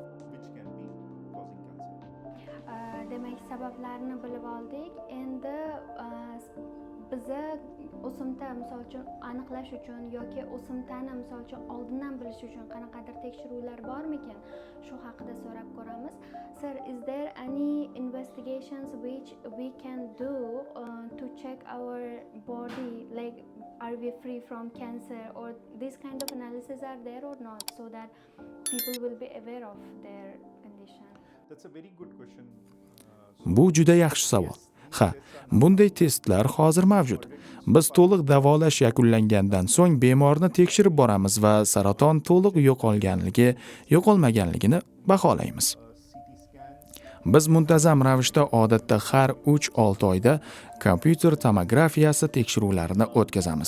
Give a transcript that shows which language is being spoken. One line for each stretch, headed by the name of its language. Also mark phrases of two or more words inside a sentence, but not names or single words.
Uzbek: Demak, sabablarni bilib oldik. Endi biza o'simta misol uchun aniqlash uchun yoki o'simtani misol uchun oldindan bilish uchun qanaqadir tekshiruvlar bormikan? Shu haqida so'rab ko'ramiz.
English: Sir, is there any investigations which we can do to check our body, like are we free from cancer, or this kind of analysis are there or not, so that people will be aware of their condition? That's a very good question.
Uzbek: Bu juda yaxshi savol. Ha, bunday testlar hozir mavjud. Biz to'liq davolash yakunlangandan so'ng bemorni tekshirib boramiz va saraton to'liq yo'qolmaganligini baholaymiz. Biz muntazam ravishda odatda har 3-6 oyda kompyuter tomografiyasi tekshiruvlarini o'tkazamiz.